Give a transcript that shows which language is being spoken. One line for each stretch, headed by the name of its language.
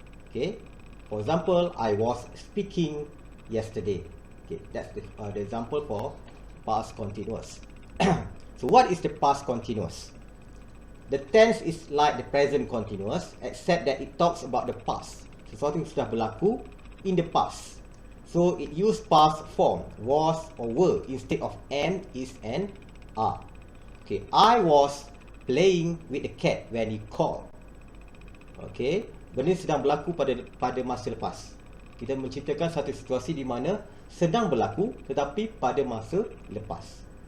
English: Okay, for example, I was speaking yesterday. Okay, that's the example for past continuous. So what is the past continuous? The tense is like the present continuous, except that it talks about the past.
Malay: Sesuatu yang sudah berlaku
English: in the past. So it use past form, was or were, instead of am, is, and are. Okay, I was playing with the cat when he called.
Malay: Okay, benda sedang berlaku pada masa lepas. Kita menceritakan satu situasi di mana sedang berlaku tetapi pada masa lepas.